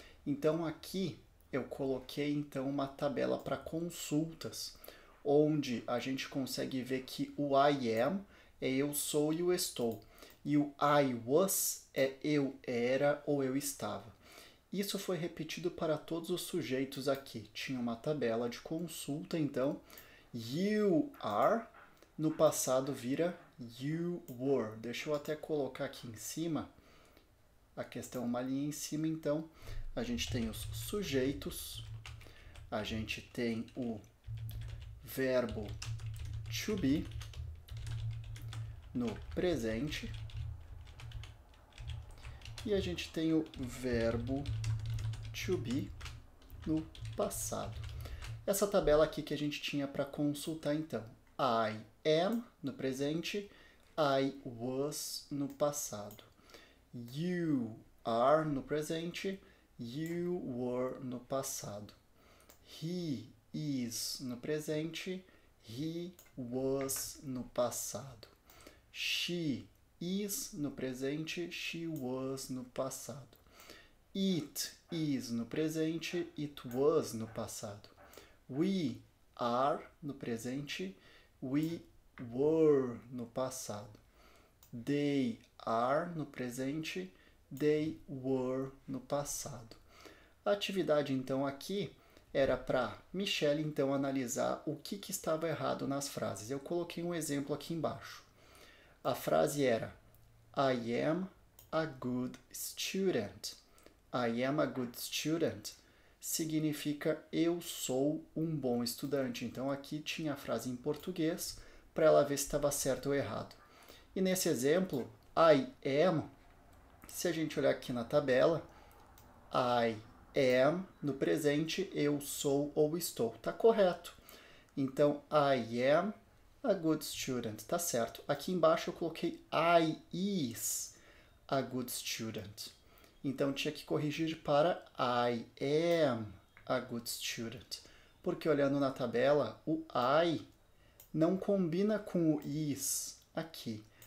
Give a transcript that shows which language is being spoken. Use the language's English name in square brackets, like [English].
[Portuguese] Então aqui eu coloquei então uma tabela para consultas, onde a gente consegue ver que o I am é eu sou e o estou. E o I was é eu era ou eu estava. Isso foi repetido para todos os sujeitos aqui. Tinha uma tabela de consulta, então. [English] You are, no passado vira you were. [Portuguese] Deixa eu até colocar aqui em cima. A questão uma linha em cima, então. A gente tem os sujeitos. A gente tem o verbo to be no presente. E a gente tem o verbo to be no passado. Essa tabela aqui que a gente tinha para consultar então. I am no presente, I was no passado. You are no presente, you were no passado. He is no presente, he was no passado. She is no presente, she was no passado. It is no presente, it was no passado. We are no presente, we were no passado. They are no presente, they were no passado. A atividade então aqui era para Michelle então analisar o que estava errado nas frases. Eu coloquei um exemplo aqui embaixo. [English] A frase era I am a good student. [Portuguese] I am a good student significa eu sou um bom estudante. Então aqui tinha a frase em português para ela ver se estava certo ou errado. E nesse exemplo, I am, se a gente olhar aqui na tabela, I am no presente, eu sou ou estou. Está correto. [English] Então, I am a good student. [Portuguese] Está certo. [English] Aqui embaixo eu coloquei I is a good student. [Portuguese] Então tinha que corrigir para I am a good student. Porque olhando na tabela, o I não combina com o is aqui.